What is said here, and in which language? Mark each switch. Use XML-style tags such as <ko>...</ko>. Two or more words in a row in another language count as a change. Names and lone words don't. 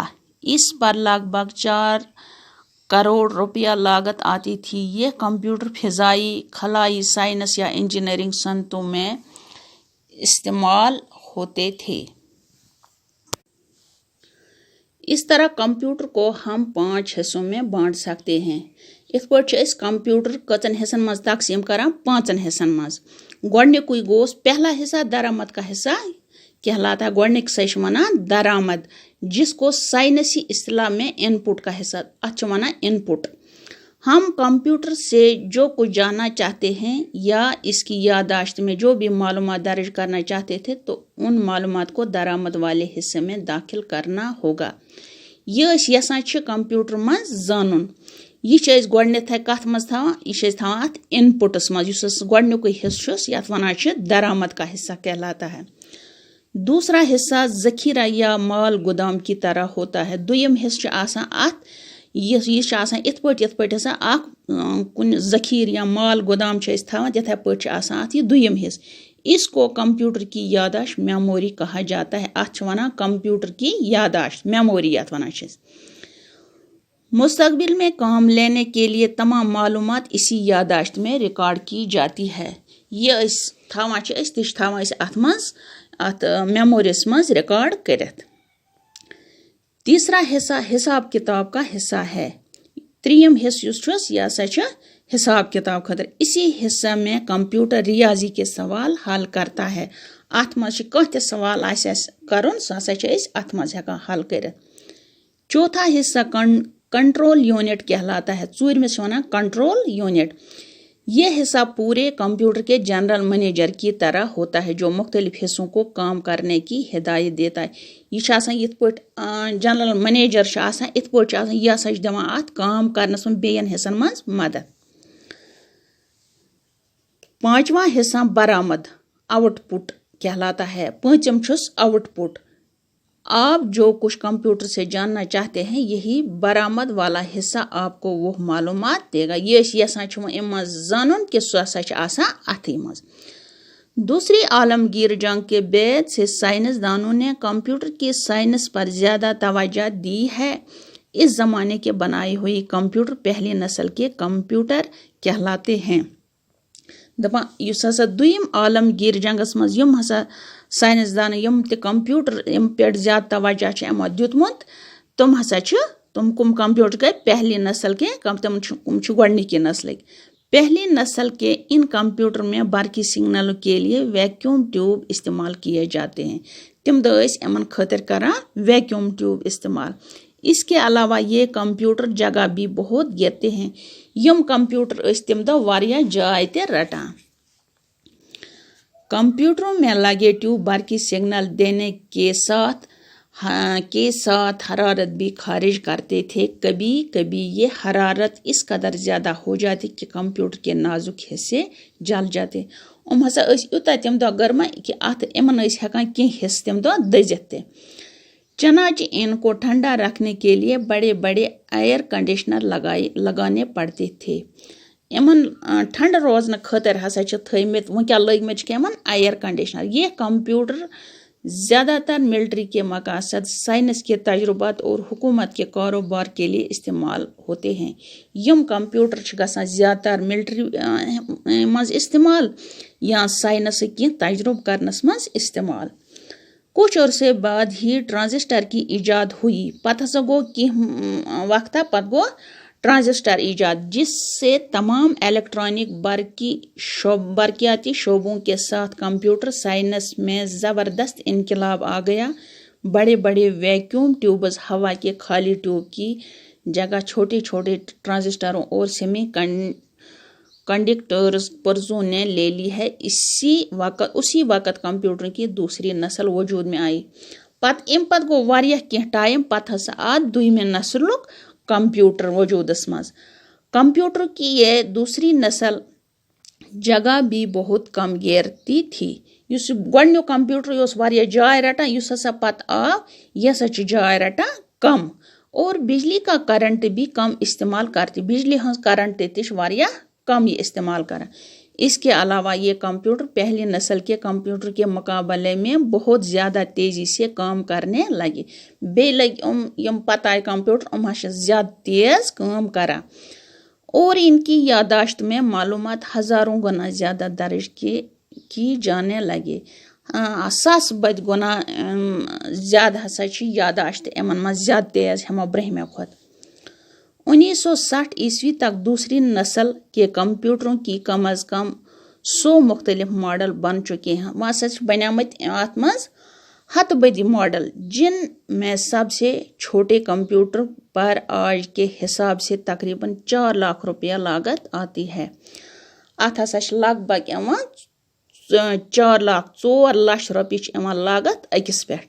<ur>اس پر لگ بھگ 4 کروڑ روپیہ لاگت آتی تھی. یہ کمپیوٹر فضائی، خلائی سائنس یا انجینئرنگ صنعتوں میں استعمال ہوتے تھے. اس طرح کمپیوٹر کو ہم 5 حصوں میں بانٹ سکتے ہیں.</ur> <ks>ات پٲٹھۍ چھِ کمپیوٹر کٔژن حصن مز تقسیم کران 5 حصن مز. گۄڈنیُکُے گوس</ks> <ur>پہلا حصہ درآمد کا حصہ کہلاتا ہے.</ur> <ks>گۄڈنیُک سے ونان درآمد</ks> <ur>جس کو سائنسی اصطلاح میں ان پٹ کا حصہ</ur> <ks>اتھ ونان ان پٹ.</ks> <ur>ہم کمپیوٹر سے جو کچھ جاننا چاہتے ہیں یا اس کی یادداشت میں جو بھی معلومات درج کرنا چاہتے تھے تو ان معلومات کو درآمد والے حصے میں داخل کرنا ہوگا.</ur> <ks>یہ یسان کمپیوٹر مز زانن. یہ گۄڈنیتھے کت مز تھاوان یہ تھاوان اتھ ان پٹس مز یس گۄڈنیُکُے حصہ یتھ ونان</ks> <ur>درآمد کا حصہ کہلاتا ہے. دوسرا حصہ ذخیرہ یا مال گودام کی طرح ہوتا ہے.</ur> <ks>دویم حصہ آسان ات یہ آسان یِتھ پٲٹھۍ ہسا اکھ کُنہِ ذخیٖرٕ یا مال گودام چھِ أسۍ تھاوان تِتھے پٲٹھۍ چھِ آسان اَتھ یہِ دوٚیِم حصہٕ.</ks> <ur>اس کو کمپیوٹر کی یاداشت میموری کہا جاتا ہے.</ur> <ks>اتھ چھِ وَنان</ks> <ur>کمپیوٹر کی یاداشت میموری</ur> <ks>یَتھ وَنان چھِ أسۍ.</ks> <ur>مستقبل میں کام لینے کے لیے تمام معلومات اسی یاداشت میں ریکارڈ کی جاتی ہے.</ur> <ks>یہ أسۍ تھاوان چھِ أسۍ تہِ چھِ تھاوان أسۍ اَتھ منٛز اَتھ میموریَس منٛز ریکارڈ کٔرِتھ.</ks> <ur>تیسرا حصہ حساب کتاب کا حصہ ہے.</ur> <ks>ترٛیٚیِم حصہٕ یُس چھُس یہِ ہسا چھُ حساب کتاب خٲطرٕ.</ks> <ur>اسی حصہ میں کمپیوٹر ریاضی کے سوال حل کرتا ہے.</ur> <ks>اتھ منٛز چھِ کانٛہہ تہِ سوال آسہِ اَسہِ کَرُن سُہ ہسا چھِ أسۍ اتھ منٛز ہٮ۪کان حل کٔرِتھ.</ks> <ur>چوتھا حصہ کنٹرول یونٹ کہلاتا ہے.</ur> <ks>ژوٗرمِس چھِ وَنان کنٹرول یونٹ.</ks> <ur>یہ حصہ پورے کمپیوٹر کے جنرل منیجر کی طرح ہوتا ہے جو مختلف حصوں کو کام کرنے کی ہدایت دیتا ہے.</ur> <ks>یہ چھِ آسان یِتھ پٲٹھۍ جنرل منیجر چھِ آسان یِتھ پٲٹھۍ چھِ آسان یہِ ہسا چھِ دِوان اَتھ کام کرنس منٛز بیٚیَن حصن منٛز مدد.</ks> <ur>پانچواں حصہ برآمد آؤٹ پٹ کہلاتا ہے.</ur> <ks>پٲنٛژِم چھُس آؤٹ پٹ.</ks> <ur>آپ جو کچھ کمپیوٹر سے جاننا چاہتے ہیں یہی برآمد والا حصہ آپ کو وہ معلومات دے گا.</ur> <ks>یہ أسۍ یژھان چھِ اَمہِ منٛز زانُن کہِ سُہ ہسا چھِ آسان اَتھٕے منٛز.</ks> <ur>دوسری عالمگیر جنگ کے بعد سے سائنس دانوں نے کمپیوٹر کی سائنس پر زیادہ توجہ دی ہے. اس زمانے کے بنائی ہوئی کمپیوٹر پہلی نسل کے کمپیوٹر کہلاتے ہیں.</ur> <ks>دپان یُس ہسا دوٚیِم عالمگیر جنگس منٛز یِم ہسا سائنس دان یِم تہِ کمپیوٹر یِم پٮ۪ٹھ زیادٕ توجہ چھِ یِمو دیُتمُت تِم ہسا چھِ تِم کم کمپیوٹر گٔے</ks> <ur>پہلی نسل کے</ur> <ks>تِم چھِ گۄڈنِکی نسلٕکۍ.</ks> <ur>پہلی نسل کے ان کمپیوٹر میں برقی سگنلوں کے لیے ویکیوم ٹیوب استعمال کیے جاتے ہیں.</ur> <ks>تم دۄہ ٲسۍ یِمن خٲطرٕ کران ویکیوم ٹیوب استعمال.</ks> <ur>اس کے علاوہ یہ کمپیوٹر جگہ بھی بہت گرتے ہیں.</ur> <ks>یم کمپیوٹر ٲسۍ تم دۄہ واریاہ جاے تہِ رٹان.</ks> <ur>کمپیوٹروں میں لگے ٹیوب برقی سگنل دینے کے ساتھ حرارت بھی خارج کرتے تھے. کبھی کبھی یہ حرارت اس قدر زیادہ ہو جاتی کہ کمپیوٹر کے نازک حصے جل جاتے.</ur> <ks>ہسا یوتاہ تم دۄہ گرما کہ ات یمن ہیکان کینٛہہ حصہٕ تم دۄہ دٔزِتھ تہِ.</ks> <ur>چنانچہ ان کو ٹھنڈا رکھنے کے لیے بڑے بڑے ایئر کنڈیشنر لگانے پڑتے تھے.</ur> <ks>یمن ٹھنڈ روزنہٕ خٲطرٕ ہسا چھِ تھٲیمٕتۍ وٕنکٮ۪ن لٲگمٕتۍ چھِ یمن ایئر کنڈیشنر.</ks> <ur>یہ کمپیوٹر زیادہ تر ملٹری کے مقاصد سائنس کے تجربات اور حکومت کے کاروبار کے لیے استعمال ہوتے ہیں.</ur> <ks>یم کمپیوٹر چھِ گژھان زیادہ تر ملٹری منٛز استعمال یا سائنس کی تجربہ کرنس منٛز استعمال.</ks> <ur>کچھ عرصے بعد ہی ٹرانزسٹر کی ایجاد ہوئی.</ur> <ks>پتہ ہسا گوٚو کینٛہہ وقتہ پتہٕ گوٚو ٹرانزسٹر ایجاد</ks> <ur>جس سے تمام الیکٹرانک برقیاتی شعبوں کے ساتھ کمپیوٹر سائنس میں زبردست انقلاب آ گیا. بڑے بڑے ویکیوم ٹیوبز ہوا کے خالی ٹیوب کی جگہ چھوٹے چھوٹے ٹرانزسٹروں اور سیمی کنڈکٹرز پرزوں نے لے لی ہے. اسی وقت کمپیوٹر کی دوسری نسل وجود میں آئی.</ur> <ks>پتہٕ گوٚو واریاہ کینٛہہ ٹائم پتہٕ ہسا آو دوٚیمہِ نسلُک کمپیوٹر وجودس منٛز.</ks> <ur>کمپیوٹر کی یہ دوسری نسل جگہ بھی بہت کم گیرتی تھی.</ur> <ks>یُس گۄڈنیُک کمپیوٹر یہِ اوس واریاہ جاے رٹان یُس ہسا پتہٕ آو یہِ ہسا چھُ جاے رٹان کم</ks> <ur>اور بجلی کا کرنٹ بھی کم استعمال کرتی.</ur> <ks>بجلی ہنٛز کرنٹ تہِ چھِ واریاہ کم یہ استعمال کران.</ks> <ur>اس کے علاوہ یہ کمپیوٹر پہلی نسل کے کمپیوٹر کے مقابلے میں بہت زیادہ تیزی سے کام کرنے لگے.</ur> <ks>بیٚیہِ لگی یم پتہ آئے کمپیوٹر ہسا زیادہ تیز کام کران</ks> <ur>اور ان کی یاداشت میں معلومات ہزاروں گنا زیادہ درج کی جانے لگے.</ur> <ks>1000 بد گنا زیادہ ہسا چھِ یاداشت یمن منٛز زیادہ تیز ہمو برہمہِ کھۄتہٕ.</ks> <ur>1960 عیسوی تک دوسری نسل کے کمپیوٹروں کی کم از کم 100 مختلف ماڈل بن چکے ہیں. وہاں سے</ur> <ks>بنیامٕتۍ اتھ منٛز 100 بدی ماڈل</ks> <ur>جن میں سب سے چھوٹے کمپیوٹر پر آج کے حساب سے تقریباً 4 لاکھ روپیہ لاگت آتی ہے.</ur> <ks>ات ہسا چھِ لگ بھگ یوان 4 لچھ روپیہ چھِ یوان لاگت أکِس پٮ۪ٹھ.</ks>